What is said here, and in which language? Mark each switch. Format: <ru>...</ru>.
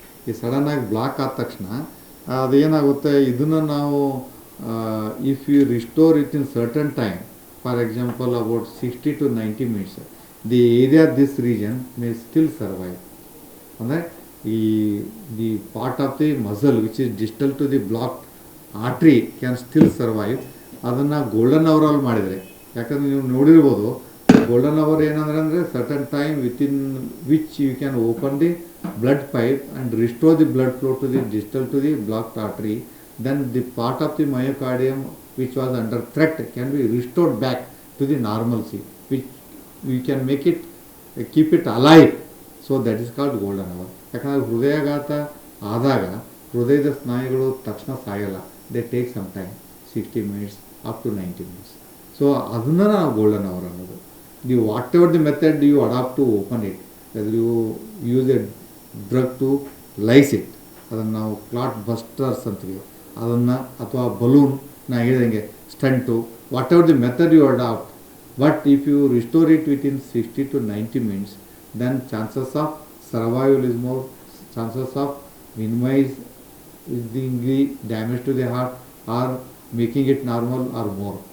<kn>ಈ ಸಡನ್ನಾಗಿ ಬ್ಲಾಕ್ ಆದ ತಕ್ಷಣ ಅದೇನಾಗುತ್ತೆ, ಇದನ್ನು ನಾವು</kn> <en>If you restore it in certain time, for example about 60 to 90 minutes, the area of this region may still survive.</en> <kn>ಅಂದರೆ ಈ</kn> <en>The part of the muscle which is distal to the block artery can still survive.</en> <kn>ಅದನ್ನು golden ಅವರಲ್ಲಿ ಮಾಡಿದರೆ, ಯಾಕಂದರೆ ನೀವು ನೋಡಿರ್ಬೋದು golden hour ಏನಂದ್ರೆ ಅಂದರೆ</kn> <en>Certain time within which you can open the blood pipe and restore the blood flow to the distal to the block artery. Then the part of the myocardium which was under threat can be restored back to the normalcy, which we can make it keep it alive. So that is called golden hour.</en> <kn>ಯಾಕಂದರೆ ಹೃದಯಾಘಾತ ಆದಾಗ ಹೃದಯದ ಸ್ನಾಯುಗಳು ತಕ್ಷಣ ಸಾಯಲ್ಲ,</kn> <en>They take some time 60 minutes up to 90 minutes. So</en> <kn>ಅದನ್ನು ನಾವು golden hour ಅನ್ನೋದು.</kn> <en>ನೀವು whatever the method you adopt to open it, whether you use a drug to lyse it,</en> <kn>ಅದನ್ನು ನಾವು ಕ್ಲಾಟ್ ಬಸ್ಟರ್ಸ್ ಅಂತೀವಿ ಅದನ್ನು, ಅಥವಾ ಬಲೂನ್ ನಾ ಹೇಳಿದಂಗೆ stunt,</kn> <en>Whatever the method you adopt, but if you restore it within 60 to 90 minutes, then chances of survival is more, chances of minimizing the damage to the heart or making it normal are more.</en>